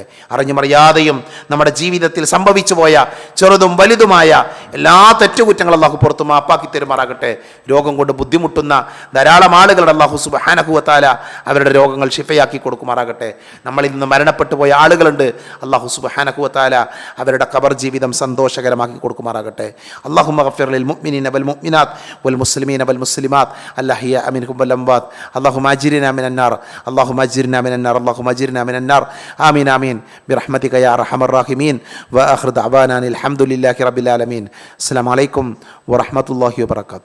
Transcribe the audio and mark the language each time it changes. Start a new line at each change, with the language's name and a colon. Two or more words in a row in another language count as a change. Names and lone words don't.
Malayalam: അറിഞ്ഞുമറിയാതെയും നമ്മുടെ ജീവിതത്തിൽ സംഭവിച്ചു പോയ ചെറുതും വലുതുമായ എല്ലാ തെറ്റുകുറ്റങ്ങളും അല്ലാഹു പുറത്തു മാപ്പാക്കി തരുമാറാകട്ടെ. രോഗം കൊണ്ട് ബുദ്ധിമുട്ടുന്ന ധാരാളം ആളുകളുടെ
Arabic: الله سبحانه وتعالى
Malayalam: അവരുടെ രോഗങ്ങൾ ശിഫയാക്കി കൊടുക്കുമാറാകട്ടെ. നമ്മളിൽ നിന്ന് മരണപ്പെട്ടു പോയ ആളുകളുണ്ട്,
Arabic: الله سبحانه وتعالى
Malayalam: അവരുടെ ഖബർ ജീവിതം സന്തോഷകരമാക്കി കൊടുക്കുമാറാകട്ടെ.
Arabic: اللهم اغفر للمؤمنين والمؤمنات والمسلمين والمسلمات الأحياء منهم والأموات. اللهم أجرنا من النار، اللهم أجرنا من النار، اللهم أجرنا من النار. آمين آمين برحمتك يا أرحم الراحمين. وآخر دعوانا الحمد لله رب العالمين. السلام عليكم ورحمة الله وبركاته.